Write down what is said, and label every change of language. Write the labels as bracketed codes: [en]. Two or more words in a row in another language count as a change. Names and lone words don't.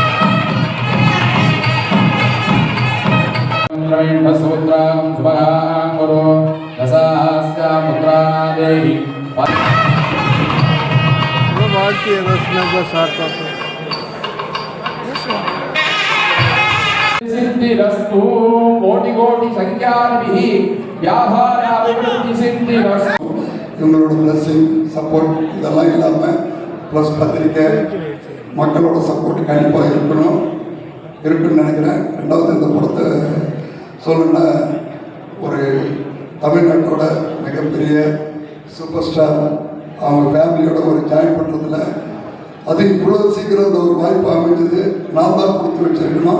[sa] सूत्रं सुभगां देहि [ta] வாழ்க்கை ரத்னக சார்பாக [sa] सिद्धिरस्तु कोटि कोटि संख्याभिः व्यापाराभिवृद्धि सिद्धिरस्तु [ta] இவங்களோட [en] blessing support [ta] இதெல்லாம் இல்லாமல் ப்ளஸ் பத்திரிக்கை மக்களோட சப்போர்ட் கண்டிப்பாக இருக்குன்னு நினைக்கிறேன். ரெண்டாவது இந்த படத்தை சொல்லணுன்னா ஒரு தமிழ்நாட்டோட மிகப்பெரிய [en] super star [ta] அவங்க ஃபேமிலியோட ஒரு ஜாயின் பண்ணுறதுல அது இவ்வளோ சீக்கிரம் அந்த ஒரு வாய்ப்பு அமைஞ்சது நான் தான் கொடுத்து வச்சிருக்கணும்.